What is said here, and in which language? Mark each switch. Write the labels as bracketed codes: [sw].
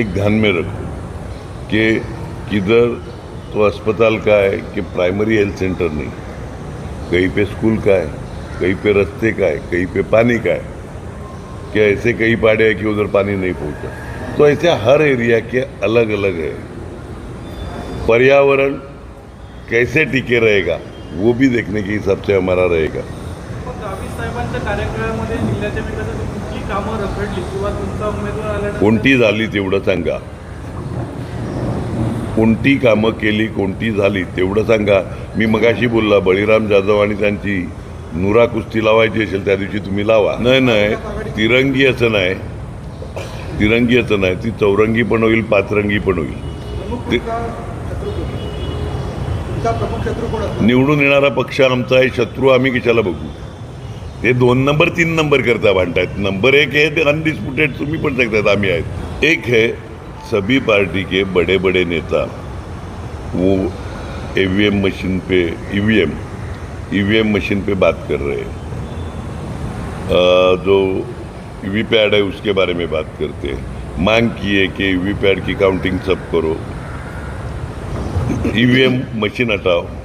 [hi] एक ध्यान में रखो कि किधर तो अस्पताल का है कि प्राइमरी हेल्थ सेंटर नहीं, कहीं पे स्कूल का है, कहीं पे रास्ते का है, कहीं पे पानी का है, क्या ऐसे कई पहाड़े हैं कि उधर पानी नहीं पहुंचा। तो ऐसे हर एरिया के अलग अलग है। पर्यावरण कैसे टिके रहेगा वो भी देखने के हिसाब से हमारा रहेगा। [mr] गावित साहेबांच्या कार्यक्रमामध्ये जिल्ह्याच्या विकासाची कुठली कामं रखडली किंवा तुमचा उमेदवार आल्यानंतर कोणती झाली तेवढं सांगा, कोणती कामं केली, कोणती झाली तेवढं सांगा। मी मगाशी बोलला बळीराम जाधव आणि त्यांची नुरा कुस्ती लावायची असेल त्या दिवशी तुम्ही लावा। नाही तिरंगी असं नाही, तिरंगी असं नाही, ती चौरंगी पण होईल, पाचरंगी पण होईल। निवडून येणारा पक्ष आमचा आहे, शत्रू आम्ही कशाला बघू। ते 2 नंबर 3 नंबर करता भांडतायत। नंबर 1 है ते अनडिस्प्यूटेड, तुम्ही पण सांगतायत आम्ही आहेत। [hi] एक है सभी पार्टी के बड़े बड़े नेता वो ईवीएम मशीन पे ईवीएम मशीन पे बात कर रहे हैं, जो वीवीपैट है उसके बारे में बात करते हैं। मांग की है कि वीवीपैट की काउंटिंग सब करो, ईवीएम मशीन हटाओ।